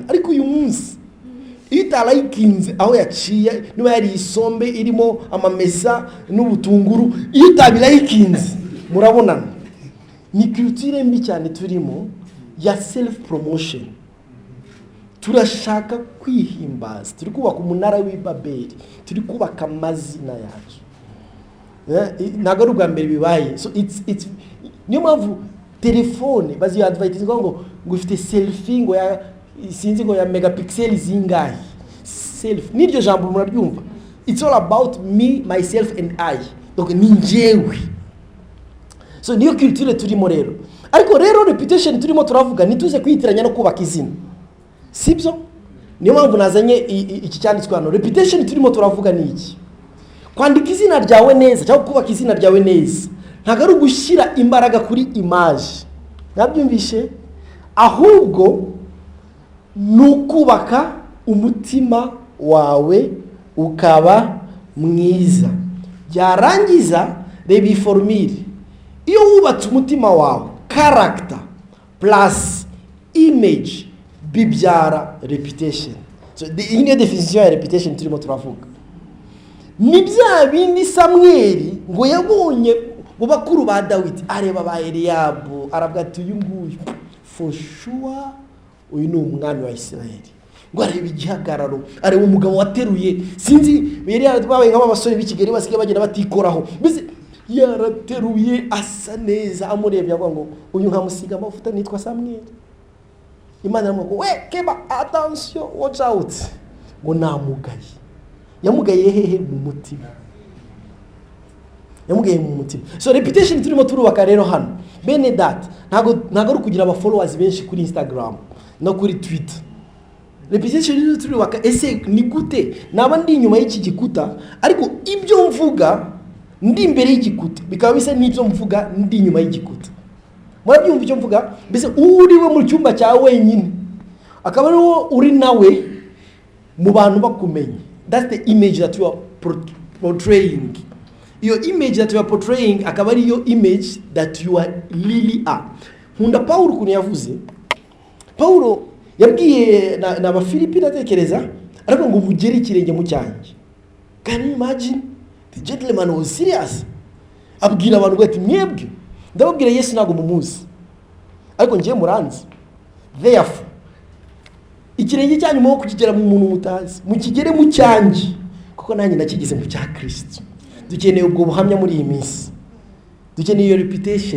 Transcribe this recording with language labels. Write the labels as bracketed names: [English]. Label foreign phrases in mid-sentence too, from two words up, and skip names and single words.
[Kinyarwanda] Ariko uyu munsi iyo utalayikinze aho yaciye niba yari isombe irimo amamesa n'ubutunguru, iyo utabilayikinze murabonana. Ni culture mbi cyane turimo ya [English] self promotion. [Kinyarwanda] Turashaka kwihimbaza, turi kubaka umunara w'Ibabeli, turi kubaka amazina yacu. Ntabwo ari ubwa mbere bibaye. [English] So it's [Kinyarwanda] niyo mpamvu telefone bazi advertise ngo ifite selfie ngo ya sinzi ngo ya megapixel zingahe. Self niryo jambo murabyumva. [English] It's all about me, myself and I. [Kinyarwanda] Donc ni njyewe. So niyo culture turimo rero. Ariko rero reputation turimo turavuga nituze kwitiranya no kubaka izina. Sibyo? Niyo mpamvu nazanye iki cyanditswe hano. Reputation turimo turavuga ni iki? Kwandika izina ryawe neza cyangwa kubaka izina ryawe neza ntabwo ari ugushyira imbaraga kuri image, nabyumvishe, ahubwo nukubaka umutima wawe ukaba mwiza. Byarangiza reba iyi formule, iyo wubatse umutima wawe [English] character plus image [Kinyarwanda] bibyara reputation. So iyi niyo definition ya reputation turimo turavuga. Ni bya bindi Samweli ngo yabonye mu bakuru ba Dawidi, areba ba Eliyabu aravuga ati uyu nguyu [English] for sure [Kinyarwanda] uyu ni umwami wa Isirayeli. Ngo areba igihagararo, areba umugabo wateruye, sinzi yari yaratwaye nk'abasore b'Ikigeri basigaye bagenda batikoraho, mbese yarateruye asa neza. Amurebye avuga ngo uyu nkamusiga amavuta nitwa Samweli. Imana iramubwira ngo we keba attention, [English] watch out, [Kinyarwanda] ngo namugaye. Yamugaye hehe? Mu mutima. Yamugaye mu mutima. So reputation turimo turubaka rero hano bene data ntago ari kugira aba followers benshi kuri Instagram no kuri Twitter. Reputation turubaka ese ni gute naba ndi inyuma y'iki gikuta ariko ibyo mvuga ndi imbere y'igikuta bikaba bisa n'ibyo mvuga ndi inyuma y'igikuta. Murabyumva icyo mvuga? Mbese uriwe mu cyumba cyawe wenyine akaba ariwo uri nawe mu bantu bakumenye. [English] That's the image that you are portraying. Your image that you are portraying [Kinyarwanda] akaba ari [English] your image that you are really are. [Kinyarwanda] Nkunda Paulo kuntu yavuze. Paulo yabwiye na Abafilipi natekereza ariko ngo mugere ikirenge mu cyanjye. [English] Can you imagine? The gentleman was serious. [Kinyarwanda] Abwira abantu bati mwebwe ndababwira Yesu ntago mumuzi ariko ngiye muranzi. Therefore ikirenge cyanyu mo kukigera mu muntu mutazi mukigere mu cyanjye kuko nanjye nakigize mu cya Kristo. Dukeneye ubwo buhamya muri iyi minsi, dukeneye iyo reputation.